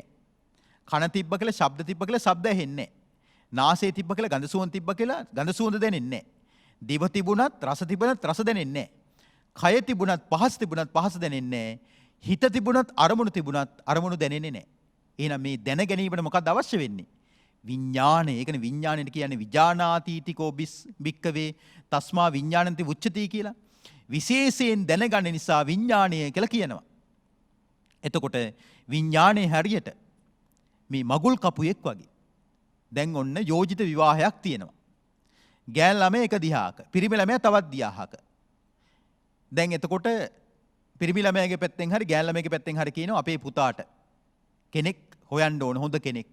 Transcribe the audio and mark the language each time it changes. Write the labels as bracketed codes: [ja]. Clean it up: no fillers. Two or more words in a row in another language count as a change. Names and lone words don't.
[si] කන තිබ්බ කියලා ශබ්ද තිබ්බ කියලා ශබ්ද ඇහෙන්නේ. නාසය තිබ්බ කියලා ගඳ සුවඳ තිබ්බ කියලා ගඳ සුවඳ දැනෙන්නේ. දිව තිබුණත් රස තිබුණත් රස දැනෙන්නේ. කය තිබුණත් පහස තිබුණත් පහස දැනෙන්නේ. හිත තිබුණත් අරමුණු තිබුණත් අරමුණු දැනෙන්නේ නැහැ. එහෙනම් මේ දැන ගැනීමට මොකක්ද අවශ්‍ය වෙන්නේ? විඥානය. ඒ කියන්නේ විඥාණයට කියන්නේ [pi] විජානාතීතිකෝ භික්කවේ තස්මා විඥානන්ති උච්චති [si] කියලා. විශේෂයෙන් දැනගන්න නිසා විඥාණය කියලා කියනවා. එතකොට විඥානයේ හැරියට මේ මගුල් කපුවෙක් වගේ දැන් ඔන්න යෝජිත විවාහයක් තියෙනවා. ගෑන් ළමයා එක දිහාක, පිරිමි ළමයා තවත් දිහාක. දැන් එතකොට පිරිමි ළමයාගේ පැත්තෙන් හරි ගෑන් ළමයාගේ පැත්තෙන් හරි කියනවා අපේ පුතාට කෙනෙක් හොයන්න ඕන හොඳ කෙනෙක්.